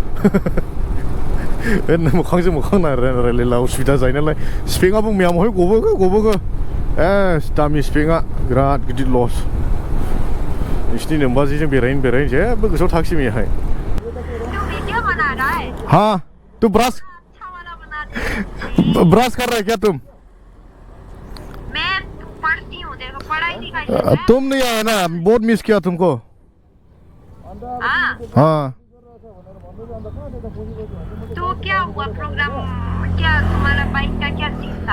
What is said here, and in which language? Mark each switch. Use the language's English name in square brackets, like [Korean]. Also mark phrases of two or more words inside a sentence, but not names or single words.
[Bodo] मोखांजों मोखां रायलायला उसुबिदा जायो नालाय स्पेकआबो मैया महाय गबोखो दामि स्पेकआ बिराद गिदिर लस नोंसिनि नोमबाजिजों बेरायनो जेबो गोसोआव थाखिसै मैयाहाय हा [Hindi] तू ब्रश कर रहा है क्या तुम मैं पढ़ती हूँ देखो पढ़ाई लिखाई तुम नहीं आए ना बहुत मिस किया तुमको हाँ तो क्या हुआ प्रोग्राम क्या तुम्हारा बाइक का क्या सीन था